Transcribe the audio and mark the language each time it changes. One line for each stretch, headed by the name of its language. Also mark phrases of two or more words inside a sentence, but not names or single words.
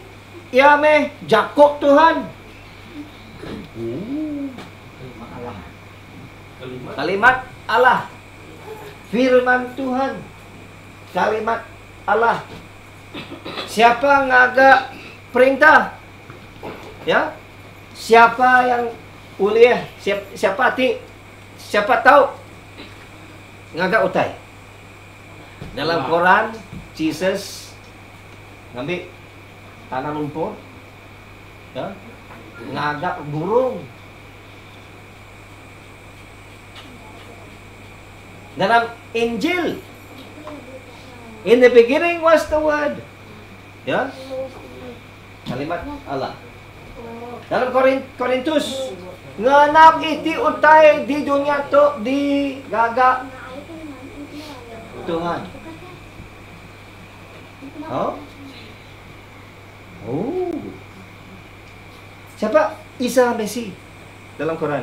Iban: Ia meh Jakob Tuhan.
Malay: Kalimat Allah. Firman Tuhan. Kalimat Allah.
Iban: Siapa ngaga perintah?
Malay: Ya, siapa yang uliah?
Iban: Siapa tahu ngaga utai?
Malay: Dalam Quran, Jesus ngambil tanah lumpur, ya, ngaga burung. Dalam Injil,
English: in the beginning was the word,
Malay: ya, kalimat Allah.
Iban: Dalam Korintus, nganap iti utai di dunia to di gaga Tuhan.
Malay: Oh, siapa Isa Masih dalam Quran?